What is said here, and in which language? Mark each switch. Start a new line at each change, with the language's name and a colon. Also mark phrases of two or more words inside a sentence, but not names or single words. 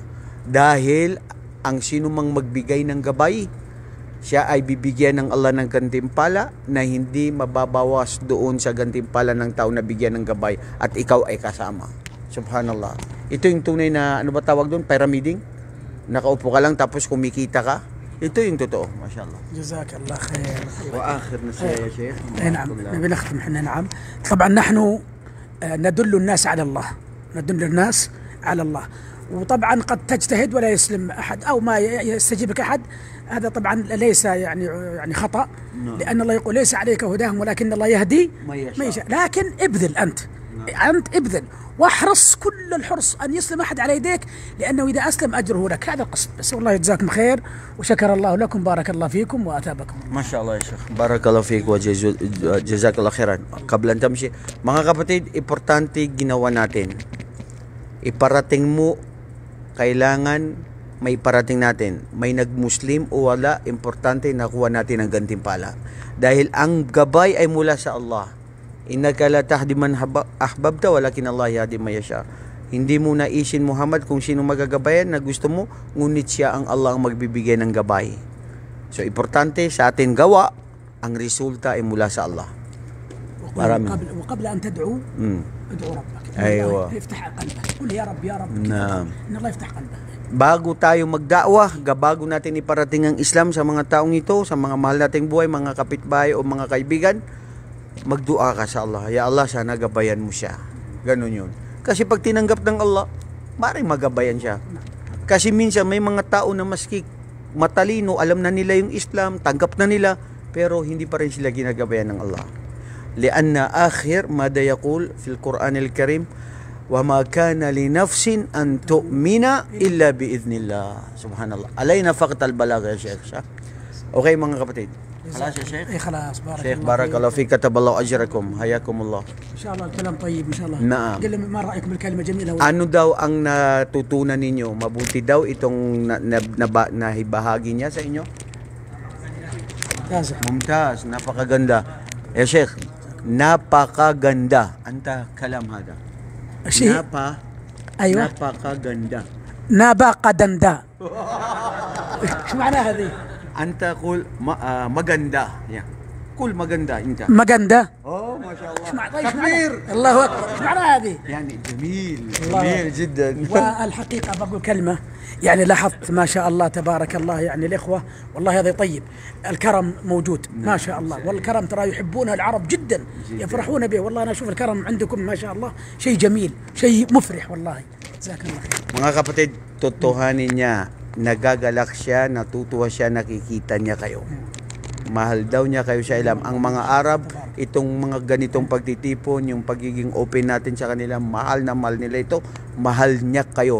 Filipino: Dahil ang sino mang magbigay ng gabay, siya ay bibigyan ng Allah ng gantimpala na hindi mababawas doon sa gantimpala ng tao na bigyan ng gabay at ikaw ay kasama. Subhanallah. Ito yung tunay na, ano ba tawag doon? Pyramiding? Nakaupo ka lang tapos kumikita ka. Ito yung totoo. MashaAllah.
Arabic: جزاك الله خير. وآخر نصيحة يا شيخ. نعم نبي نختم احنا. نعم طبعا نحن ندل الناس على الله، ندل الناس على الله، وطبعا قد تجتهد ولا يسلم أحد أو ما يستجيب لك أحد، هذا طبعا ليس يعني خطأ، لأن الله يقول ليس عليك هداهم ولكن الله يهدي من يشاء، لكن ابذل أنت ابذل واحرص كل الحرص أن يسلم أحد على يديك، لأنه إذا أسلم أجره لك. هذا القصد بس. والله يجزاكم خير وشكر الله لكم، بارك الله فيكم وأثابكم. ما شاء الله يا شيخ. بارك الله فيك وجزاك الله خيرا. قبل أن تمشي,
Filipino: mga kapatid, importante ginawa natin. Iparating mo, kailangan may parating natin. May nagmuslim o wala, importante nakuha natin ang gantimpala. Dahil ang gabay ay mula sa Allah.
Arabic: إنك لا تهدي من أحببت ولكن الله يهدي من يشاء.
Filipino: Hindi mo naisin Muhammad kung sino magagabayan na gusto mo, ngunit siya ang Allah ang magbibigay ng gabay. So importante sa atin gawa, ang resulta ay mula sa Allah.
Arabic: وقبل أن تدعو ادعو ربك. أيوة. يفتح قلبك. قل يا رب يا رب. نعم. إن الله يفتح قلبك.
Filipino: Bago tayo magda'wah, bago natin iparating ang Islam sa mga taong ito, sa mga mahal nating buhay, mga kapitbahay o mga kaibigan, magdua ka sa Allah. Ya Allah, sana gabayan mo siya. Ganun yun. Kasi pag tinanggap ng Allah, maaaring magabayan siya. Kasi minsan may mga tao na maski matalino, alam na nila yung Islam, tanggap na nila, pero hindi pa rin sila ginagabayan ng Allah.
Arabic: لأن آخر ماذا يقول في القرآن الكريم, وَمَا كَانَ لِنَفْسٍ أَن تُؤْمِنَ إِلَّا بِإِذْنِ اللَّهِ. Subhanallah. علينا فقط البلاغ يا شيخ.
Filipino: Okay mga kapatid.
Arabic: خلاص يا شيخ. خلاص بارك شيخ الله بارك الله فيك كتب الله أجركم حياكم الله. إن شاء الله الكلام طيب إن شاء الله. نعم. قل ما رأيكم بالكلمة جميلة.
Filipino: Ano daw ang natutunan ninyo? Mabuti daw itong nahibahagi niya sa inyo? Mumtaz. Napakaganda. Ya Sheikh, napakaganda.
Arabic: أنت كلام هذا. شيء أيوة
Filipino: napakaganda.
Arabic: نابقدندا. شو معناها هذه؟ أنت قول maganda. يا قول maganda أنت.
Filipino: مقندة.
Arabic: ما شاء الله. تكبير. الله أكبر. شو معناها هذه؟ يعني جميل جدا. والحقيقة بقول كلمة، يعني لاحظت ما شاء الله تبارك الله، يعني الإخوة والله هذا طيب، الكرم موجود ما شاء الله، والكرم ترى يحبونه العرب جدا، يفرحون به، والله أنا أشوف الكرم عندكم ما شاء الله شيء جميل، شيء مفرح والله. جزاك الله خير.
Filipino: Mga kapatid, totohanin niya, nagagalak siya, natutuwa siya, nakikita niya kayo. Mahal daw niya kayo sa Islam. Ang mga Arab, itong mga ganitong pagtitipon, yung pagiging open natin sa kanila, mahal na mahal nila ito, mahal niya kayo.